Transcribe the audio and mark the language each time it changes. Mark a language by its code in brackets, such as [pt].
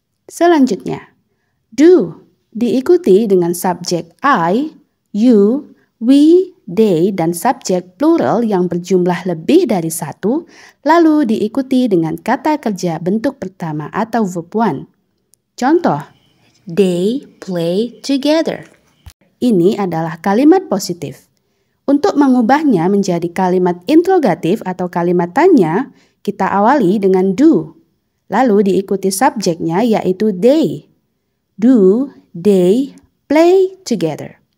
[id] Selanjutnya, do diikuti dengan subjek I, you, we, they, dan subjek plural yang berjumlah lebih dari satu, lalu diikuti dengan kata kerja bentuk pertama atau verb one. [en] Contoh, they play together. [id] Ini adalah kalimat positif. Untuk mengubahnya menjadi kalimat interrogatif atau kalimat tanya, kita awali dengan do. Lalu diikuti subjeknya yaitu they. [en] Do they play together?